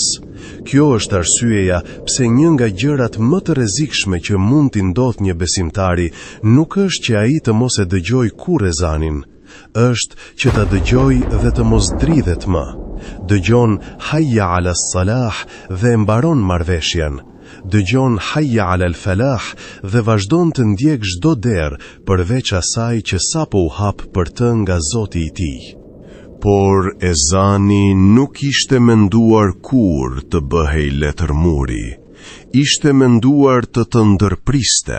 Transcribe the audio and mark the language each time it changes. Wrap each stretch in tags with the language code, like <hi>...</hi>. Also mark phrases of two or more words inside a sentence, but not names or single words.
<sq>Kjo është arsyeja pse një nga gjërat më të rrezikshme që mund t'i ndodhë një besimtari nuk është që ai të mos e dëgjojë kurrë ezanin, është që ta dëgjojë dhe të mos dridhet më. Dëgjon</sq> <ar>حي على الصلاة</ar> <sq>dhe mbaron marrveshjen. Dëgjon</sq> <ar>حي على الفلاح</ar> <sq>dhe vazhdon të ndjek çdo derë përveç asaj që sapo u hap për të nga Zoti i tij. Por ezani nuk ishte menduar kur të bëhej letërmuri. Ishte menduar të ndërpriste.</sq>